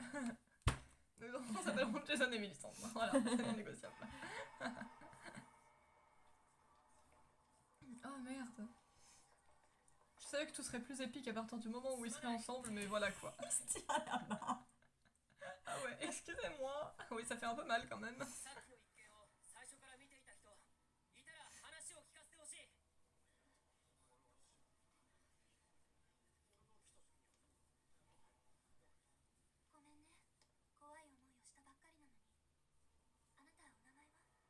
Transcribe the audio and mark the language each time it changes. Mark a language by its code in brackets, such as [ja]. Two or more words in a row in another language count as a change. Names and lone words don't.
[fr] Nos enfants s'appelleront Jason et Millicent. Voilà, c'est non négociable. Oh merde. Je savais que tout serait plus épique à partir du moment où ils seraient ensemble, mais voilà quoi. On se tient à la main. Ah ouais, excusez-moi. Oui, ça fait un peu mal quand même. [ja] さっきの一件を最初から見ていた人いたら話を聞かせてほしいごめんね怖い思いをしたばっかりなのにあなたお名前は